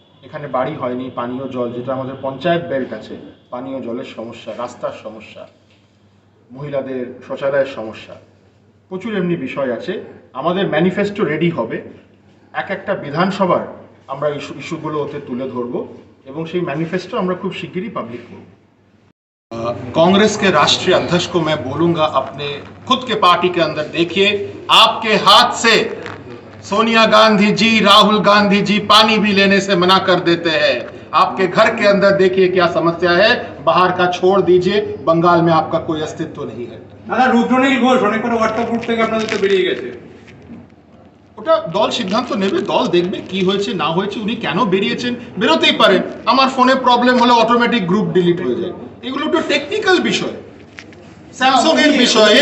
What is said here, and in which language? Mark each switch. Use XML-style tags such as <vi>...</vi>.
<bn>এখানে বাড়ি হয়নি, পানীয় জল, যেটা আমাদের পঞ্চায়েত বেল্ট আছে, পানীয় জলের সমস্যা, রাস্তার সমস্যা, মহিলাদের শৌচালয়ের সমস্যা, প্রচুর এমনি বিষয় আছে। আমাদের ম্যানিফেস্টো রেডি হবে, এক একটা বিধানসভার আমরা ইস্যুগুলো ওতে তুলে ধরবো এবং সেই ম্যানিফেস্টো আমরা খুব শিগগিরই पाब्लिक করব।</bn> <hi>कांग्रेस के राष्ट्रीय अध्यक्ष को मैं बोलूंगा, अपने खुद के पार्टी के अंदर देखिए, आपके हाथ से सोनिया गांधी जी, राहुल गांधी जी पानी भी लेने से मना कर देते हैं। आपके घर के अंदर देखिए क्या समस्या है, बाहर का छोड़ दीजिए, बंगाल में आपका कोई अस्तित्व नहीं है।</hi> <bn>দাদা রুদ্রনীল ঘোষ অনেক করে হোয়াটসঅ্যাপ গ্রুপ থেকে আপনাদের তো বেরিয়ে গেছে। ওটা দল সিদ্ধান্ত নেবে, দল দেখবে কি হয়েছে না হয়েছে, উনি কেন বেরিয়েছেন, বেরোতেই পারেন। আমার ফোনে প্রবলেম হলে অটোমেটিক গ্রুপ ডিলিট হয়ে যায়, এগুলো তো টেকনিক্যাল বিষয়, স্যামসাং এর বিষয়।</bn>